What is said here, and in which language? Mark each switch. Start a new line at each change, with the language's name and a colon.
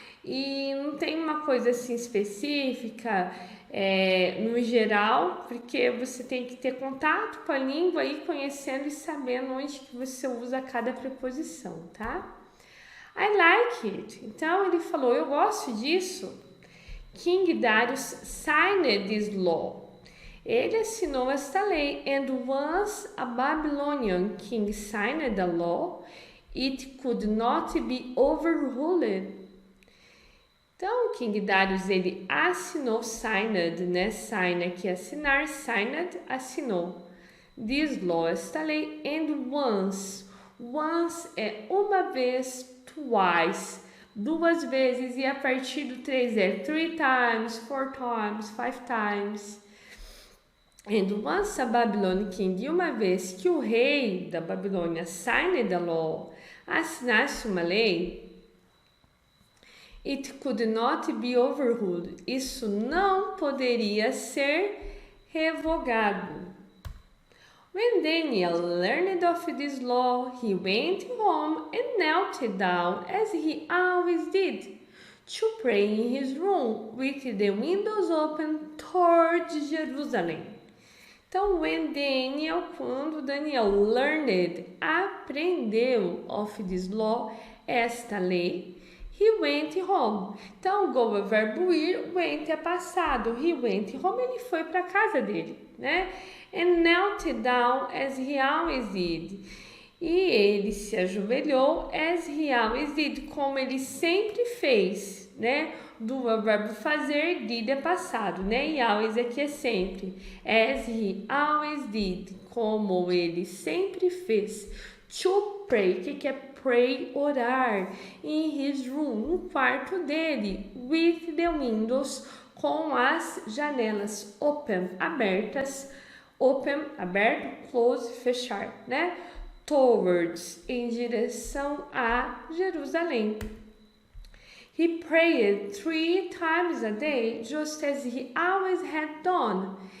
Portuguese: E não tem uma coisa assim específica, no geral, porque você tem que ter contato com a língua e conhecendo e sabendo onde que você usa cada preposição, tá?
English: I like it.
Portuguese: Então ele falou, eu gosto disso.
English: King Darius signed this law.
Portuguese: Ele assinou esta lei.
English: And once a Babylonian king signed the law, it could not be overruled.
Portuguese: Então, King Darius, ele assinou, signed, né? Sign aqui, assinar, signed, assinou.
English: This law,
Portuguese: esta lei. And once é uma vez, twice, duas vezes, e a partir do 3 é
English: 3 times, 4 times, 5 times. And once a Babylonian king,
Portuguese: e uma vez que o rei da Babilônia
English: signed the law,
Portuguese: assinasse uma lei,
English: it could not be overruled,
Portuguese: isso não poderia ser revogado.
English: When Daniel learned of this law, he went home and knelt down, as he always did, to pray in his room, with the windows open towards Jerusalem.
Portuguese: Então, quando Daniel learned, aprendeu of this law, esta lei,
English: he went home.
Portuguese: Então, go é verbo ir, went é passado.
English: He went home,
Portuguese: ele foi para casa dele, né?
English: And knelt down as he always did.
Portuguese: E ele se ajoelhou
English: as he always did,
Portuguese: como ele sempre fez, né? Do é verbo fazer, did é passado, né? E always aqui é sempre.
English: As he always did,
Portuguese: como ele sempre fez. To pray, o que é pray? Orar. In his room, no quarto dele. With the windows, com as janelas open, abertas. Open, aberto, close, fechar, né? Towards, em direção a Jerusalém.
English: He prayed 3 times a day, just as he always had done.